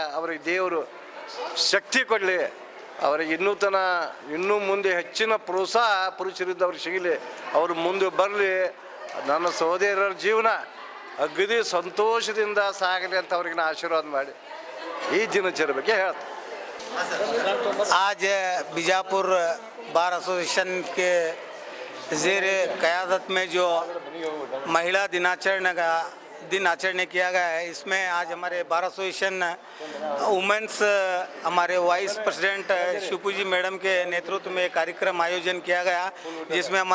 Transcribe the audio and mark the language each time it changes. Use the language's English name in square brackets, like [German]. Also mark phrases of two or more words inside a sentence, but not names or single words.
[Kannada] ಅವರಿಗೆ ದೇವರು ಶಕ್ತಿ ಕೊಡಲಿ, ಅವರಿಗೆ ಇನ್ನೂ ಮುಂದೆ ಹೆಚ್ಚಿನ ಪ್ರೋತ್ಸಾಹ ಪುರುಷರಿದ್ದ ಅವ್ರಿಗೆ ಸಿಗಲಿ, ಅವರು ಮುಂದೆ ಬರಲಿ. ನನ್ನ ಸಹೋದರರ ಜೀವನ ಅಗದಿ ಸಂತೋಷದಿಂದ ಸಾಗಲಿ ಅಂತ ಅವ್ರಿಗೆ ನಾನು ಆಶೀರ್ವಾದ ಮಾಡಿ ಈ ದಿನಚರಿ ಬಗ್ಗೆ ಹೇಳ್ತೀನಿ. [Hindi] आज बीजापुर बार एसोसिएशन के ज़ेर क़यादत में जो महिला दिन आचरण किया गया है, इसमें आज हमारे [English] bar association womens [Hindi] हमारे [English] vice president [Hindi] शिवपू जी मैडम के नेतृत्व में कार्यक्रम आयोजन किया गया, जिसमें हमारे